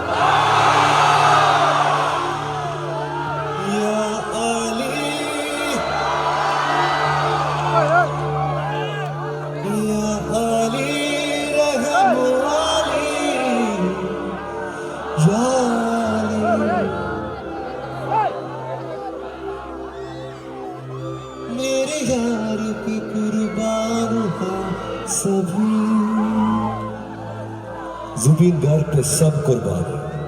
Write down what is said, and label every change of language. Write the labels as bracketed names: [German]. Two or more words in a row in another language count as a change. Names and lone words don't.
[Arabic] يا علي، يا علي، رحم علي، يا علي. [Hindi] मेरे यार की कुर्बान हो सभी, जुबिन गार्ग पे सब कुर्बान है।